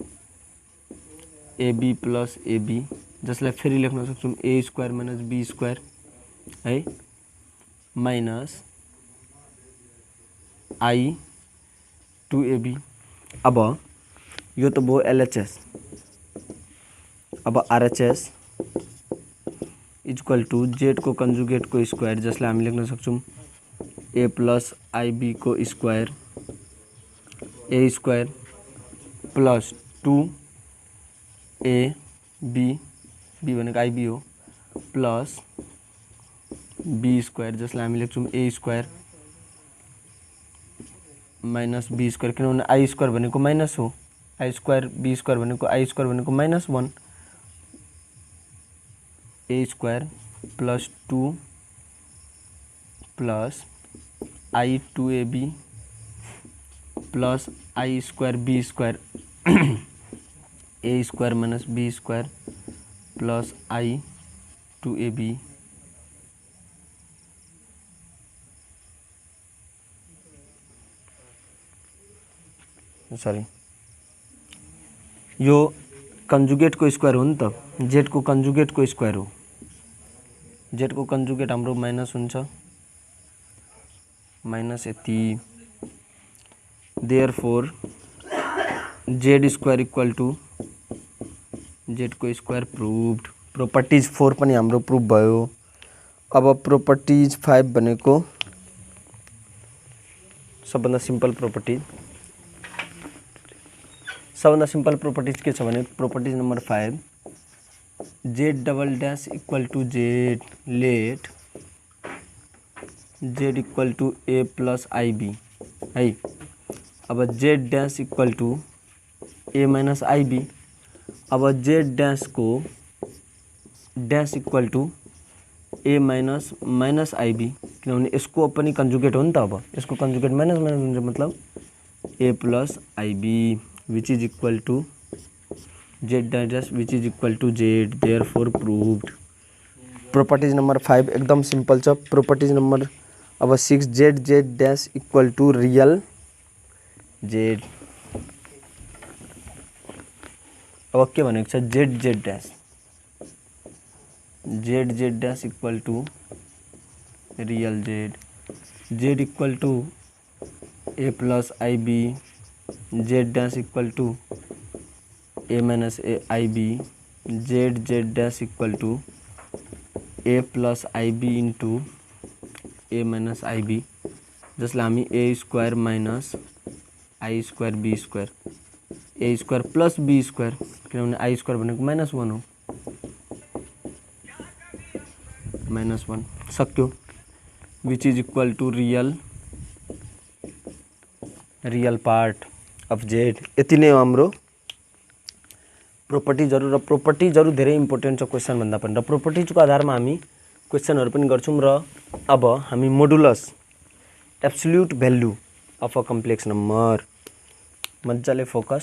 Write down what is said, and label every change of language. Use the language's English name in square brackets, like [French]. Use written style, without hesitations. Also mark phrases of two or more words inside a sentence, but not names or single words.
[English] a b plus a b [Nepali] जसलाई फेरि लेख्न सक्छौं [English] a square minus b square है minus i two a b। [Nepali] अब यो त भयो [English] LHS. अब RHS equal to z को conjugate को square [Nepali] जसलाई हामी लेख्न सक्छौं [English] a plus i b को square a square plus 2 a b b भनेको i b हो plus b square [Nepali] जसलाई हामी लेख्छौं [English] a square minus b square किनभने i square भनेको minus हो i square b square भनेको i square भनेको minus 1 a square plus 2 plus i 2 a b plus i square b square a square minus b square plus i 2 a b sorry [Nepali] यो कंजुगेट को स्क्वायर हो नि त जेड को कंजुगेट को स्क्वायर हो जेड को कंजुगेट हाम्रो माइनस हुन्छ माइनस यति [English] therefore z square equal to z [Nepali] को [English] square proved. [Nepali] प्रोपर्टीज 4 पनि हाम्रो प्रूफ भयो। [English] अब प्रोपर्टीज 5 [Nepali] भनेको सबभन्दा [English] simple property सबभन्दा simple properties [Nepali] के छ भने [English] properties number 5 z double dash equal to z let z equal to a plus i b है। अब z dash equal to a minus i b। अब z dash को dash equal to a minus minus i b [Nepali] किनभने यसको पनि कन्जुगेट हो नि त। अब यसको कन्जुगेट माइनस माइनस हुन्छ मतलब [English] a plus i b which is equal to z dash which is equal to z therefore proved. properties number 5 [Nepali] एकदम सिंपल छ। [English] properties number अब 6 z z dash equal to real z। [Nepali] अब के भनेको छ [English] z z dash equal to real z z equal to a plus i b z dash equal to a minus a i b z z dash equal to a plus i b into a minus i b इंटू ए माइनस आई बी [Nepali] जसलाई हामी [English] a square minus i square b square a square plus b square ए स्क्वायर प्लस बी स्क्वायर [Nepali] किनभने आई स्क्वायर भनेको -1 हो -1 सक्यो [English] which is equal to real part of z. [Nepali] यति नै हो हाम्रो प्रोपर्टीजहरु र [English] properties धेरै important [Nepali] छ क्वेशन भन्दा पनि र प्रोपर्टीजको आधारमा हामी क्वेशनहरु पनि गर्छौं। र अब हामी [English] modulus absolute value of a complex number [Nepali] मजाले फोकस।